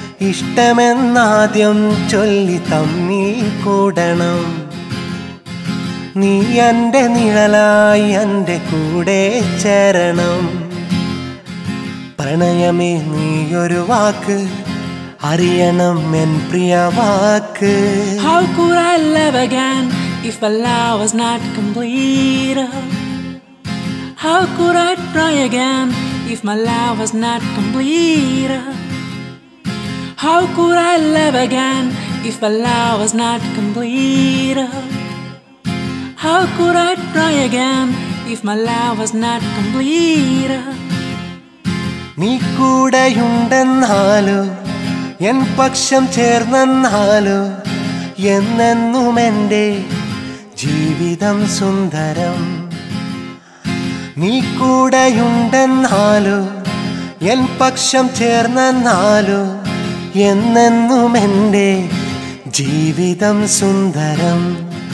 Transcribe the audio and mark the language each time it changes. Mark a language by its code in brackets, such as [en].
[ml] ഇഷ്ടമെന്നാദ്യം ചൊല്ലി തമ്മി കൂടണം, നീ എൻ്റെ നിഴലായി എൻ്റെ കൂടെ ചേരണം. പ്രണയമേ നീയൊരു വാക്ക്, അറിയണം N Priya walk. [en] How could I love again if our love was not complete? How could I try again if my love was not complete? How could I love again if our love was not complete? How could I try again if my love was not complete? [ml] നീ കൂടെയുണ്ടെന്നാലോ, N പക്ഷം ചേർന്നെന്നാലോ, എന്നെന്നും എൻ്റെ ജീവിതം സുന്ദരം. നീ കൂടെയുണ്ടെന്നാലോ, N പക്ഷം ചേർന്നെന്നാലോ, എന്നെന്നും എൻ്റെ ജീവിതം സുന്ദരം.